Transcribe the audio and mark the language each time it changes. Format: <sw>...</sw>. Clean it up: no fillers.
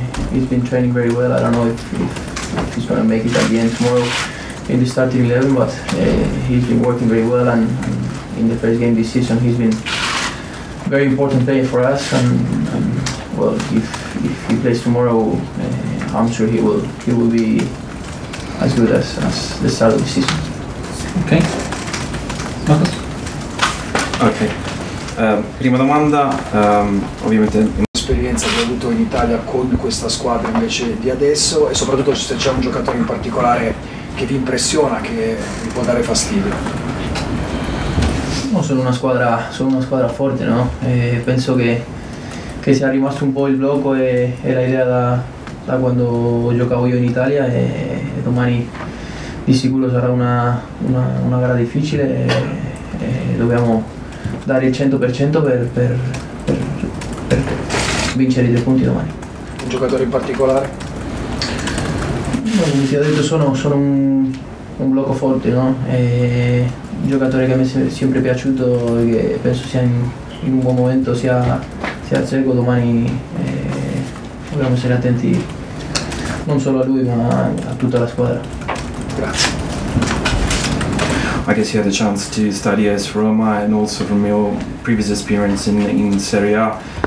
<en>He's been training very well. I don't know if he's going to make it at the end tomorrow in the starting 11, but he's been working very well, and in the first game this season he's been a very important player for us, and well, if he plays tomorrow, I'm sure he will be as good as the start of the season. Ok. Marcos? Ok.</en> <it>Prima domanda, ovviamente esperienza che hai avuto in Italia con questa squadra invece di adesso, e soprattutto se c'è un giocatore in particolare che vi impressiona, che vi può dare fastidio. No, sono una squadra forte, no? Penso che sia rimasto un po' il blocco e la idea da quando giocavo io in Italia, e domani di sicuro sarà una gara difficile, e dobbiamo dare il 100% per vincere i 3 punti domani. Un giocatore in particolare? No, come ti ho detto, sono un blocco forte, no? Un giocatore che mi è sempre piaciuto e che penso sia in un buon momento, sia al Cieco. Domani dobbiamo essere attenti non solo a lui ma a tutta la squadra. Grazie.</it> <en>I guess you had a chance to study as Roma, and also from your previous experience in Serie A.</en>